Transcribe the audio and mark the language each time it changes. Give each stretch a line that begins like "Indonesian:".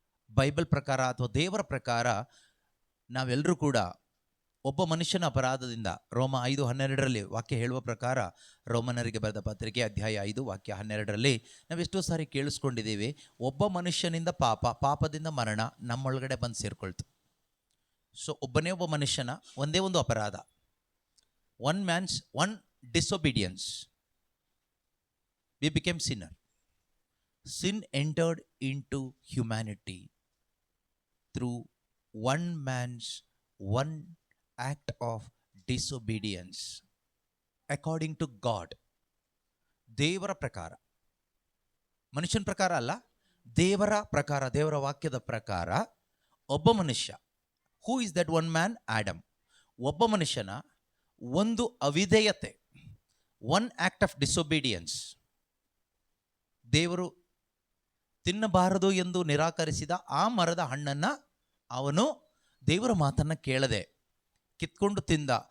Kannada: Bible ಪ್ರಕಾರ ಅಥವಾ ದೇವರ ಪ್ರಕಾರ ನಾವೆಲ್ಲರೂ ಕೂಡ ಒಬ್ಬ ಮನುಷ್ಯನ ಅಪರಾಧದಿಂದ, ರೋಮ 5:12 ವಾಕ್ಯ ಹೇಳುವ ಪ್ರಕಾರ, ರೋಮನರಿಗೆ ಬರೆದ ಪತ್ರಿಕೆ ಅಧ್ಯಾಯ 5 ವಾಕ್ಯ 12 ನಾವೆಷ್ಟೋ ಸಾರಿ ಕೇಳಿಸ್ಕೊಂಡಿದ್ದೀವಿ, ಒಬ್ಬ ಮನುಷ್ಯನಿಂದ ಪಾಪದಿಂದ ಮರಣ ನಮ್ಮೊಳಗಡೆ ಬಂದು ಸೇರ್ಕೊಳ್ತು. ಸೊ ಒಬ್ಬ ಮನುಷ್ಯನ ಒಂದೇ ಒಂದು ಅಪರಾಧ,
English: One disobedience, we became sinner. Sin entered into humanity through one man's one act of disobedience according to God.
Kannada: ದೇವರ ಪ್ರಕಾರ, ಮನುಷ್ಯನ ಪ್ರಕಾರ ಅಲ್ಲ, ದೇವರ ಪ್ರಕಾರ, ದೇವರ ವಾಕ್ಯದ ಪ್ರಕಾರ ಒಬ್ಬ ಮನುಷ್ಯ,
English: Who is that one man?
Kannada: Adam. ಒಬ್ಬ ಮನುಷ್ಯನ ಒಂದು ಅವಿಧೇಯತೆ,
English: one act of disobedience,
Kannada: ದೇವರು ತಿನ್ನಬಾರದು ಎಂದು ನಿರಾಕರಿಸಿದ ಆ ಮರದ ಹಣ್ಣನ್ನು ಅವನು ದೇವರ ಮಾತನ್ನು ಕೇಳದೆ ಕಿತ್ಕೊಂಡು ತಿಂದ.